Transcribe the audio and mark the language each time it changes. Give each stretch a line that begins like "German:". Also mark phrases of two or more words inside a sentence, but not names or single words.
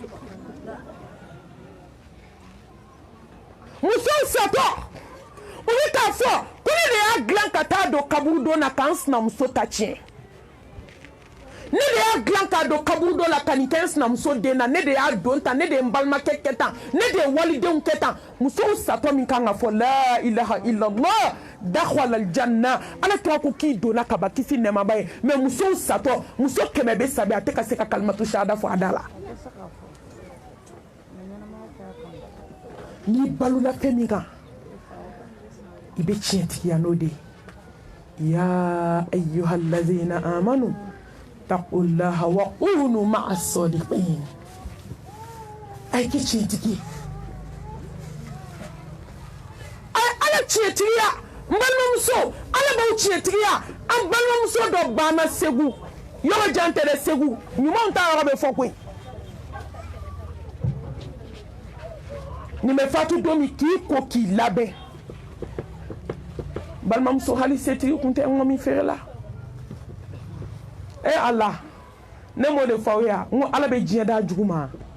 Bambara: musow satɔ u bɛ k'a fɔ ko ne de y'a dilan ka taa don kaburu don na k'an sinamuso ta tiɲɛ ne de y'a dilan k'a don kaburu dɔ la ka nin kɛ n sinamuso den na ne de y'a don tan ne de ye n balimakɛ kɛ tan ne de ye walidenw kɛ tan musow satɔ min kan ka fɔ
Arabic: لا إله إلا الله دخل الجنة
Bambara: ala tɔgɔ ko k'i donna kaba kisi nɛmaba ye mais musow satɔ muso 100 bɛ sabi a tɛ ka se ka
Arabic: كلمة الشهادة
Bambara: fɔ a da la n'i balola fɛn min kan i bɛ tiɲɛtigiya n'o de ye
Arabic: يا أيها الذين آمنوا اتقوا الله وكونوا مع الصادقين
Bambara: ay ki tiɲɛtigi ay ala tiɲɛtigiya n balimamuso ala b'aw tiɲɛtigiya an balimamuso dɔ banna segu yɔrɔ jan tɛ dɛ segu ɲumanw ta yɔrɔ bɛ fɔ koyi nin bɛ fatu don min k'i ko k'i labɛn balimamuso hali setigi kun tɛ ŋɔmi feere la ala ne m'o de fɔ aw ye n ko ala bɛ diɲɛ da jugu ma